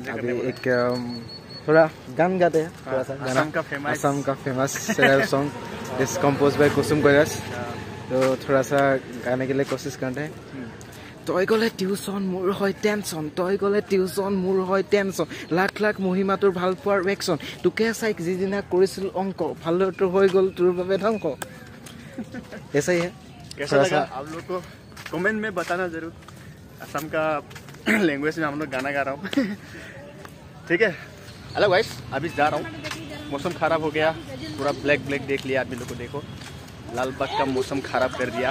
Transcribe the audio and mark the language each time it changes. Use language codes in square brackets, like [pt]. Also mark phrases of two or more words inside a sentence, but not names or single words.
[hi] अभी एक थोड़ा गान गाते हैं, थोड़ा सा गाना, असम का [en] famous song is compose by [hi] कुसुम কৈलाश। तो थोड़ा सा गाने के लिए कोशिश करते हैं। [as] তই গলে টিউশন মোৰ হয় টেনশন, তই গলে টিউশন মোৰ হয় টেনশন, লাখ লাখ মহিমা তোৰ ভাল পোৱাৰ ভেকশন, তোকে চাই যিদিনা কৰিছিল অংক, ভালটো হৈ গ'ল তোৰ বাবে ধ্বংস। [hi] ऐसा ही है। कैसा लगा आप लोग को कमेंट में बताना जरूर। असम का लैंग्वेज में हम लोग गाना गा रहा हूँ। ठीक है, [en] hello guys, [hi] अभी जा रहा हूँ। मौसम खराब हो गया, पूरा ब्लैक देख लिया आदमी लोग को। देखो लाल बाग का मौसम खराब कर दिया।